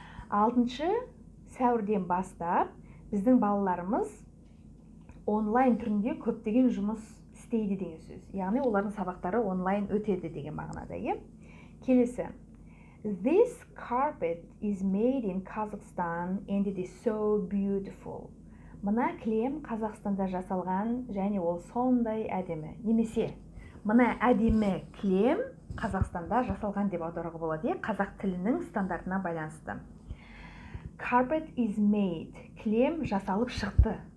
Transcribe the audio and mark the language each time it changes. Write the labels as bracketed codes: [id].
[kk] 6 сәуірден бастап біздің балаларымыз онлайн түрінде көптеген жұмыс істейді деген сөз. Яғни олардың сабақтары онлайн өтеді деген мағынада. Келесі. [en] This carpet is made in Kazakhstan and it is so beautiful. [kk] Мына кілем Қазақстанда жасалған және ол сондай әдемі. Немесе мына әдемі кілем Қазақстанда жасалған деп аударуға болады. Қазақ тілінің стандартына байланысты. [en] Carpet is made. [kk] Кілем жасалып шықты.